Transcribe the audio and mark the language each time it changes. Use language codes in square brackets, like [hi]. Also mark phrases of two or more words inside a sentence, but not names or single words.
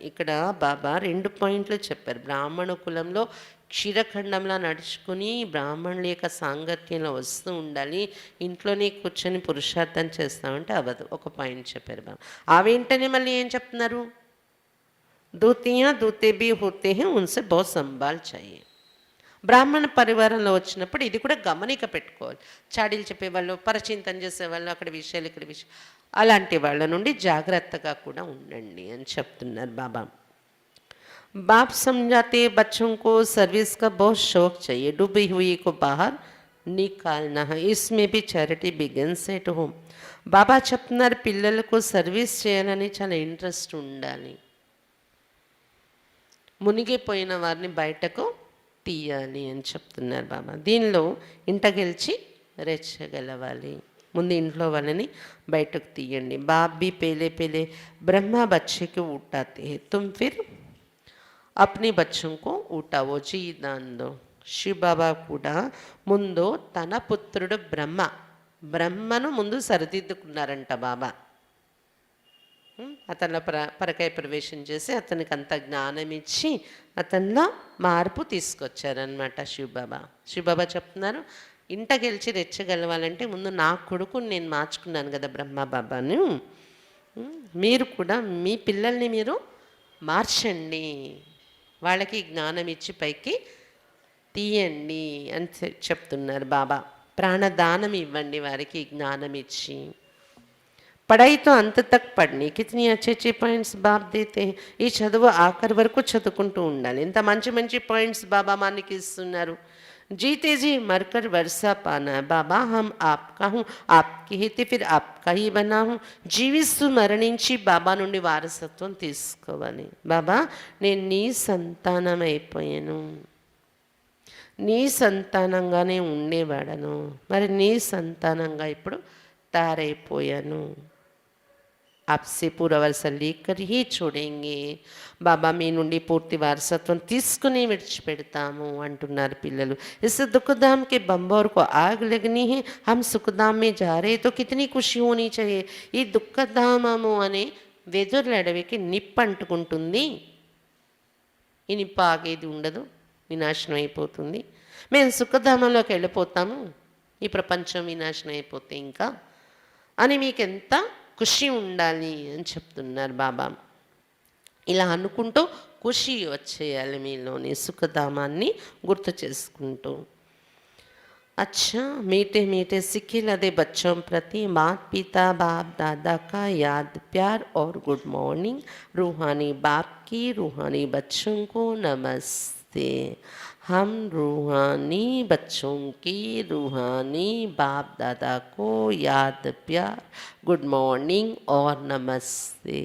[te] ఇక్కడ బాబా 2 పాయింట్లు చెప్పారు. బ్రాహ్మణ కులంలో క్షీరఖండంలా నడుచుకుని బ్రాహ్మణుల యొక్క సాంగత్యంలో వస్తూ ఉండాలి. ఇంట్లోనే కూర్చొని పురుషార్థం చేస్తామంటే అవ్వదు. ఒక పాయింట్ చెప్పారు బాబా. ఆ వెంటనే మళ్ళీ ఏం చెప్తున్నారు? [hi] दूतिया दूते भी होते है उनसे बहुत संभाल चाहिए. [te] బ్రాహ్మణ పరివారంలో వచ్చినప్పుడు ఇది కూడా గమనిక పెట్టుకోవాలి. చాడీలు చెప్పేవాళ్ళు, పరచింతన చేసేవాళ్ళు, అక్కడ విషయాలు ఇక్కడ విషయాలు, అలాంటి వాళ్ళ నుండి జాగ్రత్తగా కూడా ఉండండి అని చెప్తున్నారు బాబా. [hi] बाप समझाते बच्चों को सर्विस का बहुत शौक चाहिए, डूबी हुई को बाहर निकालना है, इसमें भी [en] charity begins at home. [te] బాబా చెప్తున్నారు పిల్లలకు సర్వీస్ చేయాలని చాలా ఇంట్రెస్ట్ ఉండాలి. మునిగిపోయిన వారిని బయటకు తీయాలి అని చెప్తున్నారు బాబా. దీనిలో ఇంట గెలిచి రెచ్చగలవాలి. ముందు ఇంట్లో వాళ్ళని బయటకు తీయండి. [hi] బాప్ भी पहले पहले ब्रह्मा बच्चे को उठाते हैं, तुम फिर अपने बच्चों को उठाओ, जी दान दो. [te] శివబాబా కూడా ముందు తన పుత్రుడు బ్రహ్మను ముందు సరిదిద్దుకున్నారంట బాబా. అతనిలో పరకాయ ప్రవేశం చేసి అతనికి అంత జ్ఞానం ఇచ్చి అతనిలో మార్పు తీసుకొచ్చారనమాట శివబాబా చెప్తున్నారు, ఇంట గెలిచి రెచ్చగలవాలంటే ముందు నా కొడుకుని నేను మార్చుకున్నాను కదా బ్రహ్మబాబాను, మీరు కూడా మీ పిల్లల్ని మీరు మార్చండి, వాళ్ళకి జ్ఞానం ఇచ్చి పైకి తీయండి అని చెప్తున్నారు బాబా. ప్రాణదానం ఇవ్వండి వారికి జ్ఞానం ఇచ్చి. [hi] పढ़ाई तो अंत तक पढ़नी, कितनी अच्छे अच्छे पॉइंट्स बाब देते. [te] ఈ చదువు ఆఖరి వరకు చదువుకుంటూ ఉండాలి. ఇంత మంచి మంచి పాయింట్స్ బాబా మనకి ఇస్తున్నారు. [hi] जीते जी मरकर वर्षा पाना है, बाबा हम आपका हूँ, आपके हिते फिर आपका ही बना हूँ. [te] జీవిస్తూ మరణించి బాబా నుండి వారసత్వం తీసుకోవాలి. బాబా నేను నీ సంతానం అయిపోయాను, నీ సంతానంగానే ఉండేవాడను, మరి నీ సంతానంగా ఇప్పుడు తయారైపోయాను. [hi] आपसे पूरा वारसा लेकर ही छोड़ेंगे. [te] బాబా మీ నుండి పూర్తి వారసత్వం తీసుకుని విడిచిపెడతాము అంటున్నారు పిల్లలు. [hi] इस दुखधाम के बम्बोर को आग लगनी है, हम सुखधाम में जा रहे तो कितनी खुशी होनी चाहिए. [te] ఈ దుఃఖధామము అనే వెదురుల అడవికి నిప్పు అంటుకుంటుంది, ఈ నిప్పు ఆగేది ఉండదు, వినాశనం అయిపోతుంది. మేము సుఖధామంలోకి వెళ్ళిపోతాము, ఈ ప్రపంచం వినాశనం అయిపోతే ఇంకా అని మీకు ఎంత ఖుషి ఉండాలి అని చెప్తున్నారు బాబా. ఇలా అనుకుంటూ ఖుషి వచ్చేయాలి మీలోని, సుఖధామాన్ని గుర్తు చేసుకుంటూ. [hi] अच्छा मीठे मीठे सिक्के लदे बच्चों प्रति माता पिता बाप दादा का याद प्यार और [en] good morning. [hi] रूहानी बाप की रूहानी बच्चों को नमस्ते. हम रूहानी बच्चों की रूहानी बाप दादा को याद प्यार [en] good morning [hi] और नमस्ते.